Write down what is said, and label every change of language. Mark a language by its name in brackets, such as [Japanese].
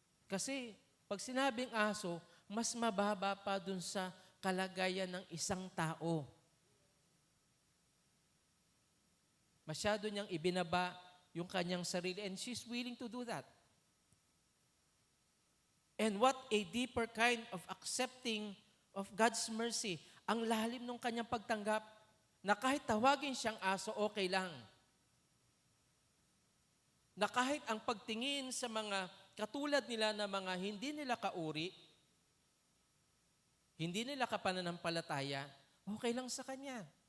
[Filipino] Kasi pag sinabing aso, mas mababa pa dun sa kalagayan ng isang tao. Masyado niyang ibinaba yung kanyang sarili [English] and she's willing to do that. And what a deeper kind of accepting of God's mercy. [Filipino] Ang lalim ng kanyang pagtanggap na kahit tawagin siyang aso, okay lang. Na kahit ang pagtingin sa mga katulad nila na mga hindi nila kauri, hindi nila kapananampalataya, okay lang sa kanya.